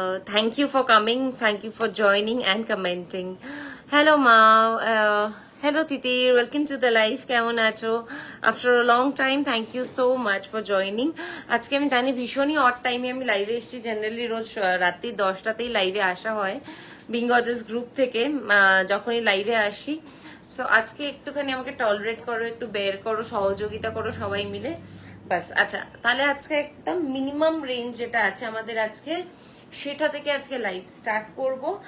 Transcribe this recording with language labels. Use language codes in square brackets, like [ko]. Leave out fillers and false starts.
[en] Thank you for coming, thank you for joining and commenting. Hello মা, Hello Titir, welcome to the live. [bn] কেমন আছো? [en] After a long time, thank you so much for joining. [bn] আজকে আমি জানি ভীষণই odd টাইমে আমি লাইভে এসেছি। জেনারেলি রোজ রাত্রি 10টাতেই লাইভে আসা হয় বিঙ্গজেস গ্রুপ থেকে যখনই লাইভে আসি। সো আজকে একটুখানি আমাকে টলারেট করো, একটু বের করো, সহযোগিতা করো সবাই মিলে বাস। আচ্ছা, তাহলে আজকে একদম মিনিমাম রেঞ্জ যেটা আছে আমাদের আজকে, সেটা থেকে আজকে লাইভ স্টার্ট করব।